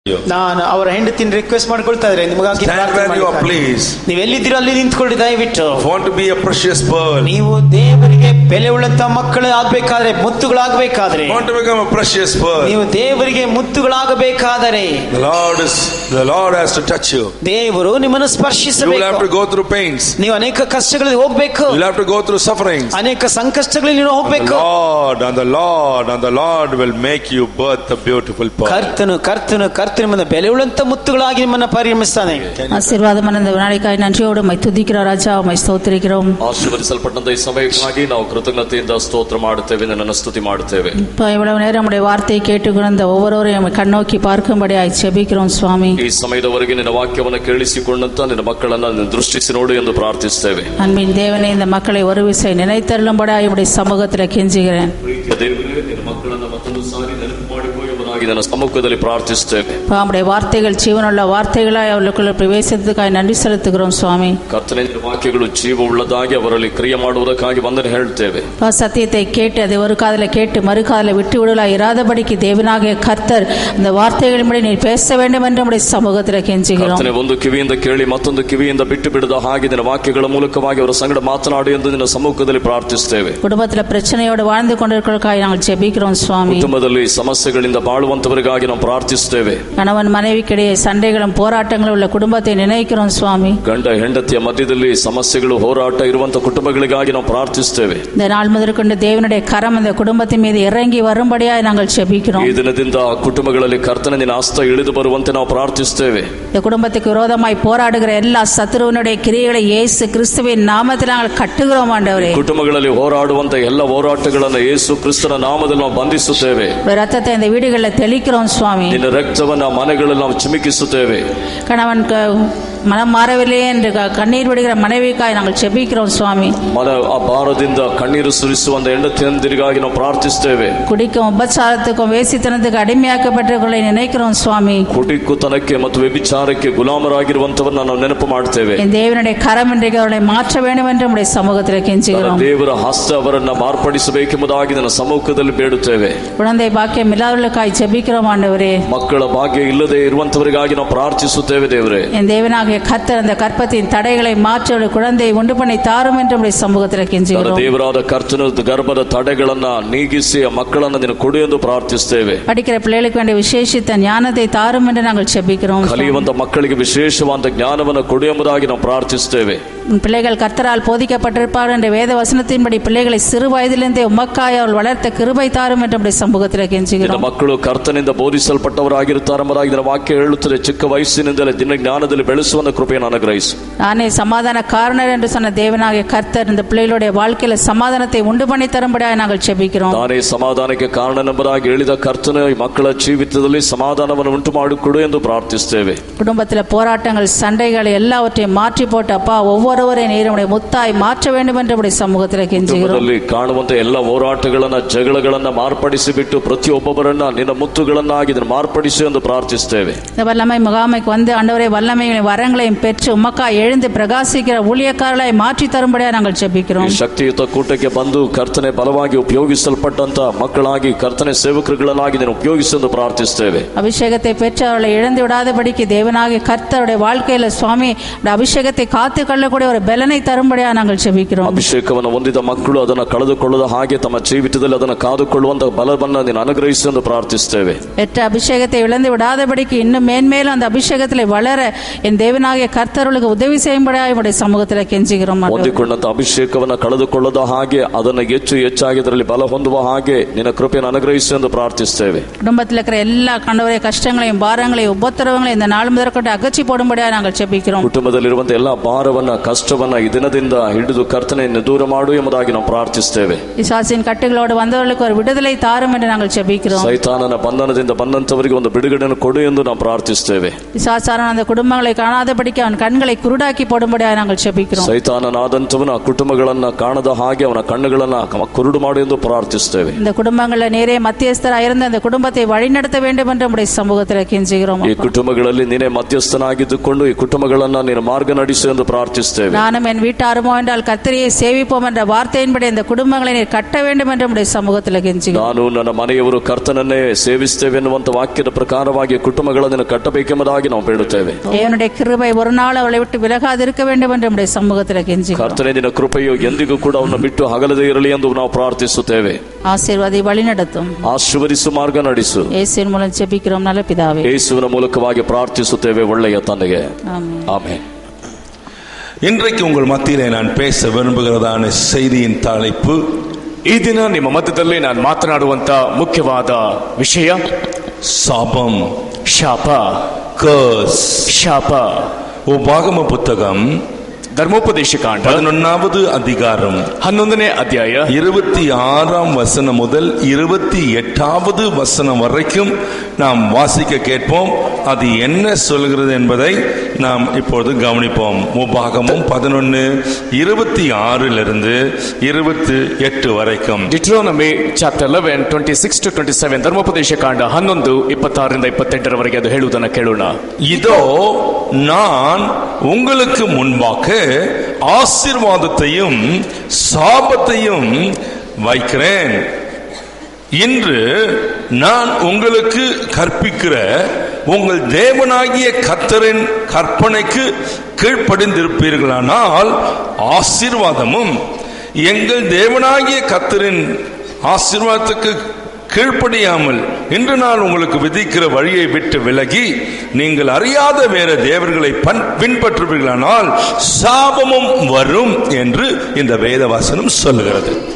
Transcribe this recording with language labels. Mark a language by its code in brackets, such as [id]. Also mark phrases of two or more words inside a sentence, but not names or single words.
[kn] ನಾನು ಅವರ ಹೆಂಡತಿನ ರಿಕ್ವೆಸ್ಟ್ ಮಾಡ್ಕೊಳ್ತಾ ಇದ್ರೆ ನಿಮಗಾಗಿ [en] stand where you are, please. [kn] ನೀವು ಎಲ್ಲಿದ್ದೀರೋ ಅಲ್ಲಿ ನಿಂತ್ಕೊಳ್ಳಿ ದಯವಿಟ್ಟು. [en] Want to be a precious pearl. [kn] ನೀವು ದೇವರಿಗೆ ಬೆಲೆ ಉಳ್ಳಂತ ಮಕ್ಕಳು ಆಗ್ಬೇಕಾದ್ರೆ, ಮುತ್ತುಗಳಾಗಬೇಕಾದ್ರೆ, [en] Want to become a precious pearl. [kn] ನೀವು ದೇವರಿಗೆ ಮುತ್ತುಗಳಾಗಬೇಕಾದರೆ [en] the Lord has to touch you. [kn] ದೇವರು ನಿಮ್ಮನ್ನು ಸ್ಪರ್ಶಿಸಬೇಕು. [en] You will have to go through pains. [kn] ನೀವು ಅನೇಕ ಕಷ್ಟಗಳಲ್ಲಿ ಹೋಗಬೇಕು. [en] You will have to go through sufferings. [kn] ಅನೇಕ ಸಂಕಷ್ಟಗಳಲ್ಲಿ ನೀವು ಹೋಗಬೇಕು. [en] The Lord will make you birth a beautiful pearl. [kn] ಕರ್ತನು ನಿಮ್ಮನ್ನು ಬೆಲೆ ಉಳ್ಳಂತ ಮುತ್ತುಗಳಾಗಿ ನಿಮ್ಮನ್ನು ಪರಿಗಣಿಸ್ತಾನೆ. ಆಶೀರ್ವಾದಮನದ ನಾಳಿಕಾಯಿ ನನ್ರಿಯೋಡು ಮೈ ತುದಿக்கிறೋ ರಾಜ ಮೈ ಸ್ತೋತ್ರಿக்கிறோம். ಆಶೀರ್ವದಿಸಲ್ಪಟ್ಟಂತ ಈ ಸಮಯಕ್ಕಾಗಿ ನಾವು ಕೃತಜ್ಞತೆಯಿಂದ ಸ್ತೋತ್ರ ಮಾಡುತ್ತೇವೆ, ನಿನ್ನನ್ನು ಸ್ತುತಿ ಮಾಡುತ್ತೇವೆ. [ta] இவ்வளவு நேரம் நம்முடைய வார்த்தையை கேட்டுக்கொண்ட ஒவ்வொருவரையும் கண்ணோக்கி பார்க்கும்படியாய் ஜெபிக்கிறோம் சுவாமி. [kn] ಈ ಸಮಯದವರೆಗೆ ನಿನ್ನ ವಾಕ್ಯವನ್ನು ಕೇಳಿಸಿಕೊಂಡಂತ ನಿನ್ನ ಮಕ್ಕಳನ್ನು ದೃಷ್ಟಿಸಿ ನೋಡು ಎಂದು ಪ್ರಾರ್ಥಿಸುತ್ತೇವೆ. [ta] அன்பின் தேவனே, இந்த மக்களை ஒரு விசை நினைத்தருளும்படியாய் உம்முடைய சமூகத்தில் கெஞ்சுகிறேன். [kn] ನಿನ್ನ ಮಕ್ಕಳನ್ನು ಮತ್ತೊಂದು ಸಾರಿ ನೆನಪು ಮಾಡಿಕೊಳ್ಳುವುದಾಗಿ ನನ್ನ ಸಮ್ಮುಖದಲ್ಲಿ ಪ್ರಾರ್ಥಿಸುತ್ತೇವೆ. [ta] நம்முடைய வார்த்தைகள் ஜீவனுள்ள வார்த்தைகளாய் அவர்களுக்குள்ள பிரவேசித்ததுக்காய் நன்றி செலுத்துகிறோம் சுவாமி. [kn] ಕರ್ತನೇ, ನಿನ್ನ ವಾಕ್ಯಗಳು ಜೀವ ಉಳ್ಳದಾಗಿ ಅವರಲ್ಲಿ ಕ್ರಿಯೆ ಮಾಡುವುದಕ್ಕಾಗಿ ವಂದನೆ ಹೇಳ್ತೇವೆ. [ta] சத்தியத்தை கேட்டு அதை ஒரு காதல கேட்டு மறு காதல விட்டு விடலா இராதபடிக்கு தேவனாகிய கர்த்தர் இந்த வார்த்தைகளின்படி நீ பேச வேண்டும் என்று நம்முடைய சமூகத்தில் கெஞ்சுகிறோம். [kn] ಕರ್ತನೇ, ಒಂದು ಕಿವಿಯಿಂದ ಕೇಳಿ ಮತ್ತೊಂದು ಕಿವಿಯಿಂದ ಬಿಟ್ಟು ಬಿಡದ ಹಾಗೆ ನಿನ್ನ ವಾಕ್ಯಗಳ ಮೂಲಕವಾಗಿ ಅವರ ಸಂಗಡ ಮಾತನಾಡು ಎಂದು ನಿನ್ನ ಸಮ್ಮುಖದಲ್ಲಿ ಪ್ರಾರ್ಥಿಸುತ್ತೇವೆ. [ta] குடும்பத்தில் பிரச்சனையோடு வாழ்ந்து கொண்டிருக்கிறதுக்காய் நாங்கள் ஜெபிக்கிறோம் சுவாமி. [kn] ಕುಟುಂಬದಲ್ಲಿ ಸಮಸ್ಯೆಗಳಿಂದ ಬಾಳುವಂತವರಿಗಾಗಿ ನಾವು ಪ್ರಾರ್ಥಿಸುತ್ತೇವೆ. [ta] கணவன் மனைவிக்கிடையே சண்டைகளும் போராட்டங்களும் உள்ள குடும்பத்தை நினைக்கிறோம் சுவாமி. [kn] ಗಂಡ ಹೆಂಡತಿಯ ಮಧ್ಯದಲ್ಲಿ ಸಮಸ್ಯೆಗಳು ಹೋರಾಟ ಇರುವಂತ ಕುಟುಂಬಗಳಿಗಾಗಿ ನಾವು ಪ್ರಾರ್ಥಿಸುತ್ತೇವೆ. [ta] இந்த நாள் முதற்கொண்டு தேவனுடைய கரம் இந்த குடும்பத்தின் மீது இறங்கி வரும்படியாய் நாங்கள் ஜெபிக்கிறோம். [kn] ಈ ದಿನದಿಂದ ಕುಟುಂಬಗಳಲ್ಲಿ ಕರ್ತನ ನಿನ್ನ ಹಸ್ತ ಇಳಿದು ಬರುವಂತೆ ನಾವು ಪ್ರಾರ್ಥಿಸುತ್ತೇವೆ. [ta] இந்த குடும்பத்துக்கு விரோதமாய் போராடுகிற எல்லா சத்துருவினுடைய கிரியைகளை இயேசு கிறிஸ்துவின் நாமத்தில் நாங்கள் கட்டுகிறோம் ஆண்டவரே. [kn] ಕುಟುಂಬಗಳಲ್ಲಿ ಹೋರಾಡುವಂತ ಎಲ್ಲ ಹೋರಾಟಗಳನ್ನು ಯೇಸು ಕ್ರಿಸ್ತನ ನಾಮದಲ್ಲಿ ನಾವು ಬಂಧಿಸುತ್ತೇವೆ. [ta] ரத்தத்தை இந்த வீடுகளில் தெளிக்கிறோம் சுவாமி. [kn] ನಿನ್ನ ರಕ್ತವನ್ನು ಮನೆಗಳಲ್ಲಿ ನಾವು ಚಿಮುಕಿಸುತ್ತೇವೆ. [ta] கணவன் மனம் மாறவில்லையே என்று கண்ணீர் விடுகிற மனைவிக்காய் நாங்கள் ஜெபிக்கிறோம் சுவாமி. [kn] ಆ ಭಾರದಿಂದ ಕಣ್ಣೀರು ಸುರಿಸುವಂತ ಹೆಂಡತಿಯಂದಿರಿಗಾಗಿ ನಾವು ಪ್ರಾರ್ಥಿಸುತ್ತೇವೆ. [ta] குடிக்கும் உபச்சாரத்துக்கும் வேசித்தனத்துக்கு அடிமையாக்கப்பட்டவர்களை நினைக்கிறோம் சுவாமி. [kn] ಕುಡಿಕುತನಕ್ಕೆ ಮತ್ತು ವ್ಯಭಿಚಾರಕ್ಕೆ ಗುಲಾಮರಾಗಿರುವಂತವರನ್ನು ನಾವು ನೆನಪು ಮಾಡುತ್ತೇವೆ. [ta] என் தேவனுடைய கரம் இன்றைக்கு அவர்களை மாற்ற வேண்டும் என்று நம்முடைய சமூகத்தில் கெஞ்சுகிறோம். [kn] ದೇವರ ಹಸ್ತ ಅವರನ್ನು ಮಾರ್ಪಡಿಸಬೇಕೆಂಬುದಾಗಿ ನನ್ನ ಸಮ್ಮುಖದಲ್ಲಿ ಬೇಡುತ್ತೇವೆ. [ta] குழந்தை பாக்கியம் இல்லாதவர்களுக்காய் ஜெபிக்கிறோம் ஆண்டவரே. [kn] ಮಕ್ಕಳ ಭಾಗ್ಯ ಇಲ್ಲದೆ ಇರುವಂತವರಿಗಾಗಿ ನಾವು ಪ್ರಾರ್ಥಿಸುತ್ತೇವೆ ದೇವರೇ. [ta] என் தேவனாகிய கர்த்தர் அந்த கர்ப்பத்தின் தடைகளை மாற்றி குழந்தையை உண்டு பண்ணி தாரும் என்று நம்முடைய சமூகத்தில் கெஞ்சுகிறோம். [kn] ದೇವರಾದ ಕರ್ತನ ಗರ್ಭದ ತಡೆಗಳನ್ನ ನೀಗಿಸಿ ಮಕ್ಕಳನ್ನು ನಿನ್ನ ಕೊಡು ಎಂದು ಪ್ರಾರ್ಥಿಸುತ್ತೇವೆ. [ta] படிக்கிற பிள்ளைகளுக்கு வேண்டிய விசேஷித்த ஞானத்தை தாரும் என்று நாங்கள் ஜெபிக்கிறோம். [kn] ಕಲಿಯುವಂತ ಮಕ್ಕಳಿಗೆ ವಿಶೇಷವಾದ ಜ್ಞಾನವನ್ನು ಕೊಡು ಎಂಬುದಾಗಿ ನಾವು ಪ್ರಾರ್ಥಿಸುತ್ತೇವೆ. [ta] பிள்ளைகள் கர்த்தரால் போதிக்கப்பட்டிருப்பார்கள் என்ற வேத வசனத்தின்படி பிள்ளைகளை சிறு வயதிலிருந்தே உமக்காய் அவள் வளர்த்த கிருபை தாரும் என்று நம்முடைய சமூகத்தில் கெஞ்சுகிறோம். [kn] ಮಕ್ಕಳು ಕರ್ತನಿಂದ ಬೋಧಿಸಲ್ಪಟ್ಟವರಾಗಿರುತ್ತಾರೆ ಎಂಬುದಾಗಿ ಇದರ ವಾಕ್ಯ ಹೇಳುತ್ತದೆ. ಚಿಕ್ಕ ವಯಸ್ಸಿನಿಂದಲೇ ದಿನ ಜ್ಞಾನದಲ್ಲಿ ಬೆಳೆಸುವ ಕೃಪೆಯನ್ನು ಅನುಗ್ರಹಿಸು. நானே சமாதான காரணர் என்று சொன்ன தேவனாகிய கர்த்தர் இந்த பிள்ளைகளுடைய வாழ்க்கையில சமாதானத்தை உண்டு பண்ணி தரும்படியாக நாங்கள் ஜெபிக்கிறோம். ನಾನೇ ಸಮಾಧಾನಕ್ಕೆ ಕಾರಣನೆಂಬುದಾಗಿ ಹೇಳಿದ ಕರ್ತನ ಮಕ್ಕಳ ಜೀವಿತದಲ್ಲಿ ಸಮಾಧಾನವನ್ನು ಉಂಟು ಮಾಡಿಕೊಡು ಎಂದು ಪ್ರಾರ್ಥಿಸುತ್ತೇವೆ. குடும்பத்தில் போராட்டங்கள் சண்டைகள் எல்லாவற்றையும் மாற்றி போட்டு அப்பா ஒவ்வொருவரை நீருடைய முத்தாய் மாற்ற வேண்டும் என்று நம்முடைய சமூகத்தில் கெஞ்சுகிறோம். ಕಾಣುವಂತ ಎಲ್ಲ ಹೋರಾಟಗಳನ್ನ ಜಗಳಗಳನ್ನ ಮಾರ್ಪಡಿಸಿ ಬಿಟ್ಟು ಪ್ರತಿಯೊಬ್ಬರನ್ನ ನಿನ್ನ ಮುತ್ತುಗಳನ್ನಾಗಿ ಮಾರ್ಪಡಿಸು ಎಂದು ಪ್ರಾರ್ಥಿಸುತ್ತೇವೆ. [ta] வல்லமை முகாமைக்கு வந்து ஆண்டவரே வல்லமைகளின் வரங்களையும் பெற்று உமக்காய் எழுந்து பிரகாசிக்கிற ஊழியக்காரர்களாய் மாற்றி தரும்படியாக நாங்கள் ஜெபிக்கிறோம். [kn] ಶಕ್ತಿಯುತ ಕೂಟಕ್ಕೆ ಬಂದು ಕರ್ತನೆ ಬಲವಾಗಿ ಉಪಯೋಗಿಸಲ್ಪಟ್ಟಂತ ಮಕ್ಕಳಾಗಿ ಕರ್ತನೆ ಸೇವಕರುಗಳನ್ನಾಗಿ ನೀನು ಉಪಯೋಗಿಸು ಎಂದು ಪ್ರಾರ್ಥಿಸುತ್ತೇವೆ. [ta] அபிஷேகத்தை பெற்று அவர்களை இழந்து விடாதபடிக்கு தேவனாகிய கர்த்தருடைய வாழ்க்கையில சுவாமி அபிஷேகத்தை காத்து கொள்ளக்கூடிய ஒரு பலனை தரும்படியாக நாங்கள் ஜெபிக்கிறோம். [kn] ಅಭಿಷೇಕವನ್ನು ಹೊಂದಿದ ಮಕ್ಕಳು ಅದನ್ನು ಕಳೆದುಕೊಳ್ಳದ ಹಾಗೆ ತಮ್ಮ ಜೀವಿತದಲ್ಲಿ ಅದನ್ನು ಕಾದುಕೊಳ್ಳುವಂತ ಬಲವನ್ನು ನೀನು ಅನುಗ್ರಹಿಸು ಎಂದು ಪ್ರಾರ್ಥಿಸುತ್ತೇವೆ. [ta] பெற்ற அபிஷேகத்தை இழந்து விடாதபடிக்கு இன்னும் மேன்மேலும் அந்த அபிஷேகத்தில் வளர என் தேவனாகிய கர்த்தருக்கு உதவி செய்யும்படியாக நம்முடைய சமூகத்தில் கெஞ்சுகிறோம். [kn] ಹೊಂದಿಕೊಂಡಂತ ಅಭಿಷೇಕವನ್ನು ಕಳೆದುಕೊಳ್ಳದ ಹಾಗೆ ಅದನ್ನು ಹೆಚ್ಚಾಗಿ ಅದರಲ್ಲಿ ಬಲ ಹೊಂದುವ ಹಾಗೆ ನಿನ್ನ ಕೃಪೆಯನ್ನು ಅನುಗ್ರಹಿಸು ಎಂದು ಪ್ರಾರ್ಥಿಸುತ್ತೇವೆ. [ta] குடும்பத்தில் இருக்கிற எல்லா கண்டவரை கஷ்டங்களையும் பாரங்களையும் உபத்திரவங்களையும் இந்த நாள் முதற்கொண்டு அகற்றி போடும்படியாக நாங்கள் ஜெபிக்கிறோம். [kn] ಕುಟುಂಬದಲ್ಲಿರುವಂತಹ ಎಲ್ಲ ಭಾರವನ್ನ ಕಷ್ಟವನ್ನ ಈ ದಿನದಿಂದ ಹಿಡಿದು ಕರ್ತನೆಯನ್ನು ದೂರ ಮಾಡು ಎಂಬುದಾಗಿ ನಾವು ಪ್ರಾರ್ಥಿಸುತ್ತೇವೆ. [ta] பிசாசின் கட்டுகளோடு வந்தவர்களுக்கு ஒரு விடுதலை தாரும் என்று நாங்கள் ஜெபிக்கிறோம். [kn] ಸೈತಾನನ ಬಂಧನದಿಂದ ಬಂದಂತವರಿಗೆ ಒಂದು ಬಿಡುಗಡೆಯನ್ನು ಕೊಡು ಎಂದು ನಾವು ಪ್ರಾರ್ಥಿಸುತ್ತೇವೆ. [ta] பிசாசான அந்த குடும்பங்களை காணாத காணாதபடிக்கு அவன் கண்களை குருடாக்கி போடும்படியாக நாங்கள் ஜெபிக்கிறோம். [kn] ಸೈತಾನನಾದಂಥವನ ಕುಟುಂಬಗಳನ್ನ ಕಾಣದ ಹಾಗೆ ಅವನ ಕಣ್ಣುಗಳನ್ನ ಕುರುಡು ಮಾಡು ಎಂದು ಪ್ರಾರ್ಥಿಸುತ್ತೇವೆ. [ta] இந்த குடும்பங்களில் நேரே மத்தியஸ்தராக இருந்த இந்த குடும்பத்தை வழிநடத்த வேண்டும் என்று நம்முடைய சமூகத்தில் கெஞ்சுகிறோம். [kn] ಈ ಕುಟುಂಬಗಳಲ್ಲಿ ನೀನೇ ಮಧ್ಯಸ್ಥನಾಗಿದ್ದುಕೊಂಡು ಈ ಕುಟುಂಬಗಳನ್ನ ನೀನು ಮಾರ್ಗ ನಡೆಸು ಎಂದು ಪ್ರಾರ್ಥಿಸುತ್ತೇವೆ. [ta] நானும் என் வீட்டாருமோ என்றால் கர்த்தரையே சேவிப்போம் என்ற வார்த்தையின்படி இந்த குடும்பங்களை நீர் கட்ட வேண்டும் என்று நம்முடைய சமூகத்தில் கெஞ்சுகிறோம். [kn] ನಾನು ನನ್ನ ಮನೆಯವರು ಕರ್ತನನ್ನೇ ಸೇವಿಸುತ್ತೇವೆ ಎನ್ನುವಂತ ವಾಕ್ಯದ ಪ್ರಕಾರವಾಗಿ ಕುಟುಂಬಗಳನ್ನು ಕಟ್ಟಬೇಕೆಂಬುದಾಗಿ ನಾವು ಬೇಡುತ್ತೇವೆ. [ta] தேவனுடைய கிருபை ஒரு நாள் அவளை விட்டு விலகாதிருக்க வேண்டும் என்று நம்முடைய சமூகத்தில் கெஞ்சுகிறோம். [kn] ಕರ್ತನೇ ನಿನ್ನ ಕೃಪೆಯು ಎಂದಿಗೂ ಕೂಡ ಅವನ್ನ ಬಿಟ್ಟು ಅಗಲದೇ ಇರಲಿ ಎಂದು ನಾವು ಪ್ರಾರ್ಥಿಸುತ್ತೇವೆ. [ta] ஆசீர்வாதி வழி நடத்தும், [kn] ಆಶೀರ್ವದಿಸು, ಮಾರ್ಗ ನಡೆಸು. [ta] இயேசுவின் மூலம் ஜெபிக்கிறோம் நல்ல பிதாவே. [kn] ಯೇಸುವಿನ ಮೂಲಕವಾಗಿ ಪ್ರಾರ್ಥಿಸುತ್ತೇವೆ ಒಳ್ಳೆಯ ತಂದೆಗೆ. ಆಮೆನ್. [ta] இன்றைக்கு உங்கள் மத்தியிலே நான் பேச விரும்புகிறதான செய்தியின் தலைப்பு, [kn] ಈ ದಿನ ನಿಮ್ಮ ಮಧ್ಯದಲ್ಲಿ ನಾನು ಮಾತನಾಡುವಂತ ಮುಖ್ಯವಾದ ವಿಷಯ [ta] சாபம், [kn] ಶಾಪ. [ta] கர்ஸ். [kn] ಶಾಪ. [ta] உபாகம புத்தகம் [kn] ಧರ್ಮೋಪದೇಶ ಕಾಂಡ [ta] 11வது அதிகாரம் [kn] 11ನೇ ಅಧ್ಯಾಯ [ta] 26ஆம் வசனம் முதல் 28வது வசனம் வரைக்கும் நாம் வாசிக்க கேட்போம். அது என்ன சொல்கிறது என்பதை நாம் இப்பொழுது கவனிப்போம். உபாகமம் 11:26 28 வரைக்கும். [en] Deuteronomy chapter 11 26 to 27 [kn] ಧರ್ಮೋಪದೇಶ ಕಾಂಡ 11 26-28 ಅದು ಹೇಳುವುದನ್ನು ಕೇಳೋಣ. [ta] இதோ நான் உங்களுக்கு முன்பாக ஆசீர்வாதத்தையும் சாபத்தையும் வைக்கிறேன். இன்று நான் உங்களுக்கு கற்பிக்கிற உங்கள் தேவனாகிய கர்த்தரின் கற்பனைக்கு கீழ்ப்படிந்திருப்பீர்களானால் ஆசீர்வாதமும், எங்கள் தேவனாகிய கர்த்தரின் ஆசீர்வாதத்துக்கு கீழ்ப்படியாமல் இன்று நான் உங்களுக்கு விதிக்கிற வழியை விட்டு விலகி நீங்கள் அறியாத வேற தேவர்களை பின்பற்றுவீர்களானால் சாபமும் வரும் என்று இந்த வேதவசனம் சொல்லுகிறது.